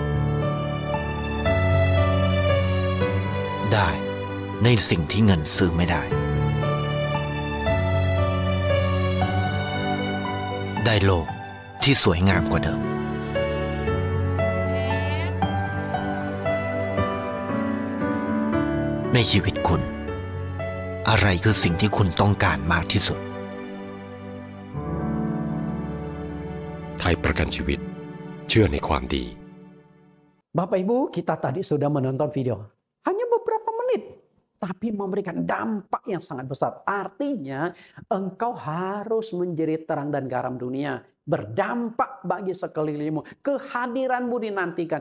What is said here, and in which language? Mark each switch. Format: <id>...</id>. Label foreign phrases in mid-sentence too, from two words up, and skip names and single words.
<th>ได้ในสิ่งที่เงินซื้อไม่ได้ได้โลกที่สวยงามกว่าเดิมในชีวิตคุณอะไรคือสิ่งที่คุณต้องการมากที่สุด ไทยประกันชีวิตเชื่อในความดี</th> <id>Bapak Ibu, kita tadi sudah menonton video. Hanya beberapa menit, tapi memberikan dampak yang sangat besar. Artinya, engkau harus menjadi terang dan garam dunia. Berdampak bagi sekelilingmu. Kehadiranmu dinantikan.</id>